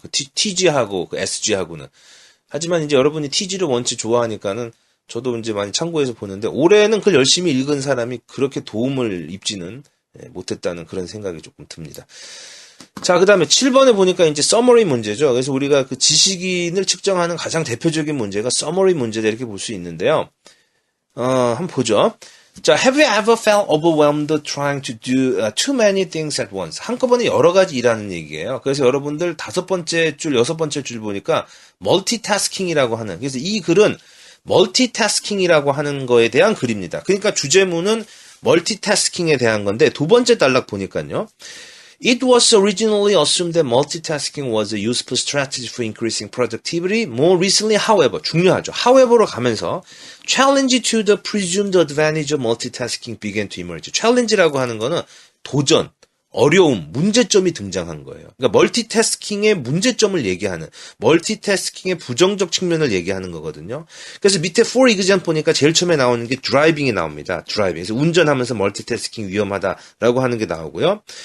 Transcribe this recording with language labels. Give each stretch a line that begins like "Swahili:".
Korean: 그 TG하고 그 SG하고는. 하지만 이제 여러분이 TG를 원체 좋아하니까는 저도 이제 많이 참고해서 보는데 올해는 그걸 열심히 읽은 사람이 그렇게 도움을 입지는 못했다는 그런 생각이 조금 듭니다. 자, 그 다음에 7번에 보니까 이제 서머리 문제죠. 그래서 우리가 그 지식인을 측정하는 가장 대표적인 문제가 서머리 문제다 이렇게 볼 수 있는데요. 한번 보죠.
English: 자, have you ever felt overwhelmed trying to do too many things at once?
Korean: 한꺼번에 여러 가지 일하는 얘기예요. 그래서 여러분들 5번째 줄, 6번째 줄 보니까 멀티태스킹이라고 하는, 그래서 이 글은 멀티태스킹이라고 하는 거에 대한 글입니다. 그러니까 주제문은 멀티태스킹에 대한 건데 두 번째 단락 보니까요.
English: It was originally assumed that multitasking was a useful strategy for increasing productivity. More recently, however,
Korean: 중요하죠.
English: however로 가면서 challenge to the presumed advantage of multitasking began to emerge.
Korean: challenge라고 하는 거는 도전, 어려움, 문제점이 등장한 거예요. 그러니까 멀티태스킹의 문제점을 얘기하는, 멀티태스킹의 부정적 측면을 얘기하는 거거든요. 그래서 밑에 for example 보니까 제일 처음에 나오는 게 드라이빙이 나옵니다. 드라이빙. 그래서 운전하면서 멀티태스킹 위험하다라고 하는 게 나오고요.